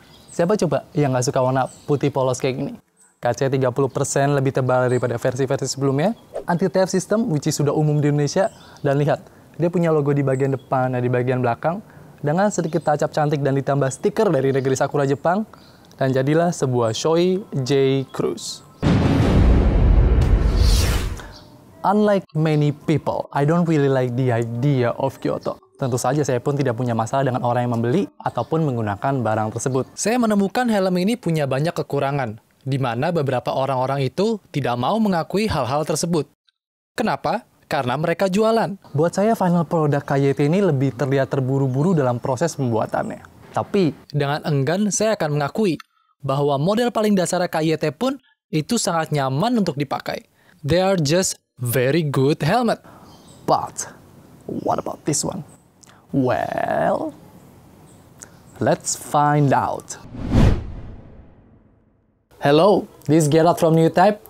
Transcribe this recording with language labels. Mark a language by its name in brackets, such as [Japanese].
[Indonesian] Siapa coba yang nggak suka warna putih polos kayak gini? Kaca 30% lebih tebal daripada versi-versi sebelumnya. [English] Anti-theft system, which is [Indonesian] sudah umum di Indonesia. Dan lihat, dia punya logo di bagian depan dan di bagian belakang. Dengan sedikit touch-up cantik dan ditambah stiker dari negeri Sakura Jepang. Dan jadilah sebuah Shoei J Cruise. [English] Unlike many people, I don't really like the idea of Kyoto. [Indonesian] Tentu saja saya pun tidak punya masalah dengan orang yang membeli ataupun menggunakan barang tersebut. Saya menemukan helm ini punya banyak kekurangan, di mana beberapa orang-orang itu tidak mau mengakui hal-hal tersebut. Kenapa? Karena mereka jualan. Buat saya final product KYT ini lebih terlihat terburu-buru dalam proses pembuatannya. Tapi dengan enggan saya akan mengakui bahwa model paling dasar KYT pun itu sangat nyaman untuk dipakai. [English] They are just very good helmet. But what about this one? Well, let's find out. Hello, this is Gerard from New Type.